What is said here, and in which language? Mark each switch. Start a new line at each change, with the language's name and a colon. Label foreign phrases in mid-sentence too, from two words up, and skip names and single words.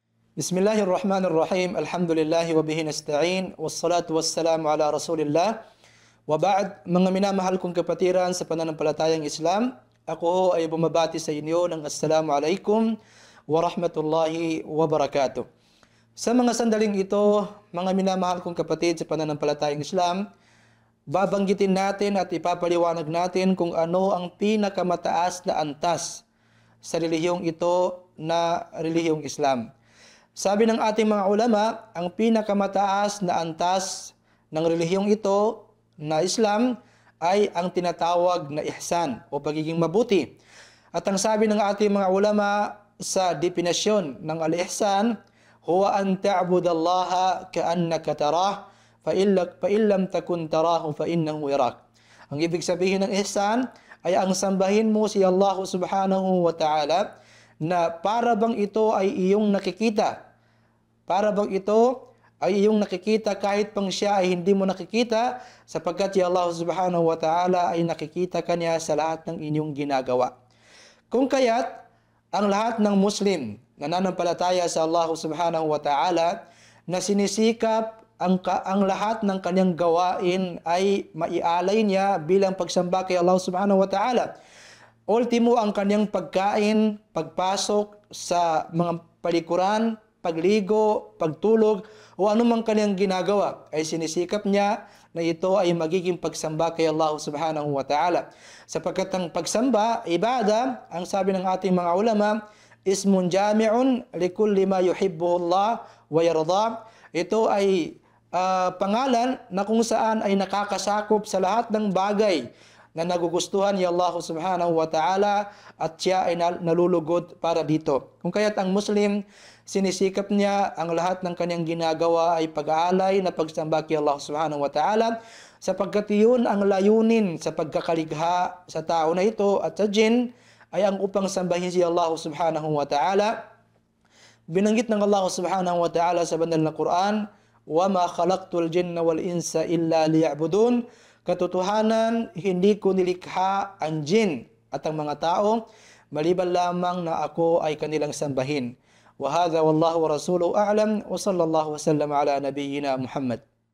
Arabic: بسم الله الرحمن الرحيم. الحمد لله وبه نستعين. والصلاة والسلام على رسول الله. وبعد,
Filipino: mga minamahal kong kapatiran sa pananampalatayang Islam, ako ho ay bumabati sa inyo ng
Arabic: السلام عليكم ورحمة الله وبركاته.
Filipino: Sa mga sandaling ito, mga minamahal kong kapatid sa pananampalatayang Islam, babanggitin natin at ipapaliwanag natin kung ano ang pinakamataas na antas sa relihiyong ito na relihiyong Islam. Sabi ng ating mga ulama, ang pinakamataas na antas ng relihiyong ito na Islam ay ang tinatawag na ihsan o pagiging mabuti. At ang sabi ng ating mga ulama sa definasyon ng al-ihsan,
Arabic: هو أن تعبد الله كأنك تراه فإن لم تكن تراه فإنه يراك.
Filipino: Ang ibig sabihin ng ihsan ay ang sambahin mo si Allah
Arabic: سبحانه وتعالى
Filipino: na para bang ito ay iyong nakikita. Para bang ito ay iyong nakikita kahit pang siya ay hindi mo nakikita, sapagkat si Allah
Arabic: سبحانه وتعالى
Filipino: ay nakikita kanya sa lahat ng inyong ginagawa. Kung kaya't ang lahat ng Muslim na nananampalataya sa Allah
Arabic: سبحانه وتعالى
Filipino: na sinisikap ang lahat ng kanyang gawain ay maialay niya bilang pagsamba kay Allah
Arabic: سبحانه وتعالى.
Filipino: Ultimo ang kanyang pagkain, pagpasok sa mga palikuran, pagligo, pagtulog, o anumang kanyang ginagawa ay sinisikap niya na ito ay magiging pagsamba kay Allah
Arabic: سبحانه وتعالى.
Filipino: Sapagkat ang pagsamba, ibada, ang sabi ng ating mga ulama,
Arabic: اسم جامع لكل ما يحبه الله ويرضى.
Filipino: Ito ay pangalan na kung saan ay nakakasakop sa lahat ng bagay na nagugustuhan ni Allah
Arabic: سبحانه وتعالى
Filipino: at siya ay nalulugod para dito. Kung kaya't ang Muslim, sinisikap niya ang lahat ng kanyang ginagawa ay pag-aalay na pagsamba kay Allah
Arabic: سبحانه وتعالى,
Filipino: sapagkat iyon ang layunin sa pagkakaligha sa tao na ito at sa jinn ay ang upang sambahin si Allah
Arabic: سبحانه وتعالى.
Filipino: Binanggit ng Allah
Arabic: سبحانه وتعالى
Filipino: sa banal na Quran,
Arabic: وَمَا خَلَقْتُ الْجِنَّ وَالْإِنسَ إِلَّا لِيَعْبُدُونَ.
Filipino: Katotohanan, hindi ko nilikha ang jinn at ang mga tao maliban lamang na ako ay kanilang sambahin.
Arabic: وهذا والله ورسوله أعلم وصلى الله وسلم على نبينا محمد.